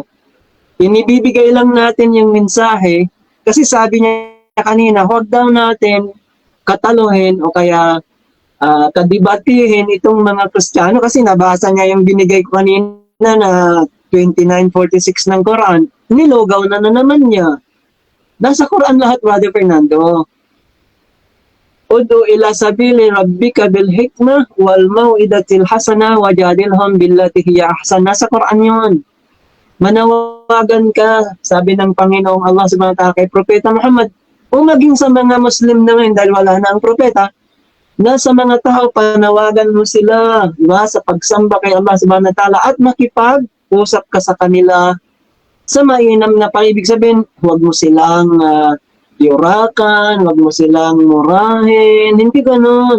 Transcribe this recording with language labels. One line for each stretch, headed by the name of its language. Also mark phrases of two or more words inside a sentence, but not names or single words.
Filipino: Inibibigay lang natin yung mensahe kasi sabi niya kanina, huwag daw natin kataluhin o kaya kadibatihin itong mga Kristiyano kasi nabasa niya yung binigay ko kanina na 29:46 ng Quran. Nilugaw na naman niya. Nasa Quran lahat, Brother Fernando.
Arabic: ادع إلى سبيل ربك بالحكمة والموعظة الحسنة وجادلهم بالتي هي أحسن.
Filipino: Nasa Quran 'yon. Manawagan ka, sabi ng Panginoong Allah
Arabic: سبحانه وتعالى
Filipino: kay Propeta Muhammad, o maging sa mga Muslim naman dahil wala na ang propeta, na sa mga tao panawagan mo sila, diba, sa pagsamba kay Allah
Arabic: سبحانه وتعالى
Filipino: at makipag-usap ka sa kanila sa mainam na pag-ibig sabihin, huwag mo silang yurakan, wag mo silang murahin, hindi ganun.